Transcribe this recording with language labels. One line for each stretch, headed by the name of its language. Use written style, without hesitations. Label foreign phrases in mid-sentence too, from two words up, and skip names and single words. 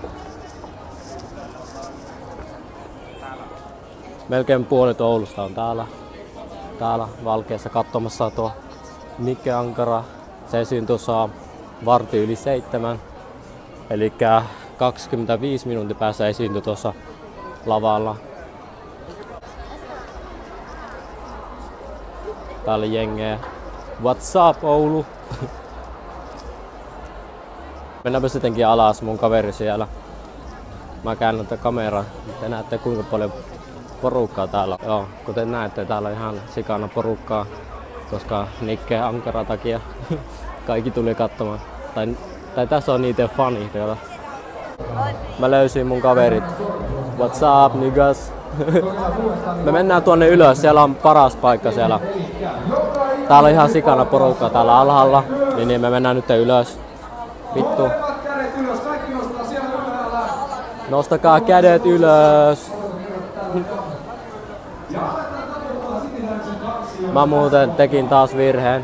Finnish: Melkein puolet Oulusta on täällä Valkeassa katsomassa tuo Nike Ankara. Se esiintyy tuossa 6:45. Eli 25 minuutin päässä esiintyy tuossa lavalla. Täällä jengeä.
English: What's up Oulu?
Finnish: Mennäänpä sittenkin alas, mun kaveri siellä. Mä käännän tätä kameraa. Te näette kuinka paljon porukkaa täällä. Joo, kuten näette, täällä on ihan sikana porukkaa, koska Nike Ankara takia kaikki tuli katsomaan. Tai tässä on niitä fani. Mä löysin mun kaverit.
English: What's up niggas?
Finnish: Me mennään tuonne ylös, siellä on paras paikka siellä. Täällä on ihan sikana porukkaa täällä alhaalla, niin me mennään nyt ylös. Vittu. Nostakaa kädet ylös. Mä muuten tekin taas virheen.